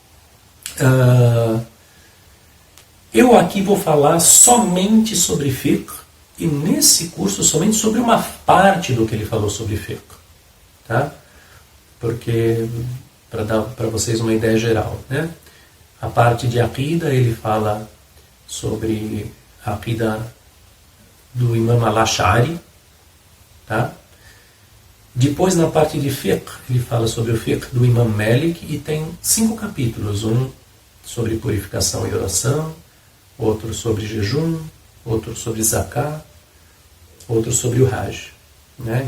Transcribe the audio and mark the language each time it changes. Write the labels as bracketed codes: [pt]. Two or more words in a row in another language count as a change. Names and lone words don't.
[pt] Eu aqui vou falar somente sobre Fiqh, e nesse curso somente sobre uma parte do que ele falou sobre Fiqh, tá? Porque, para dar para vocês uma ideia geral, né? A parte de Aqida, ele fala sobre a Aqida do Imam al-Ash'ari, tá? Depois, na parte de Fiqh, ele fala sobre o Fiqh do Imam Malik, e tem 5 capítulos, um sobre purificação e oração, outro sobre jejum, outro sobre Zakah, outro sobre o Hajj, né?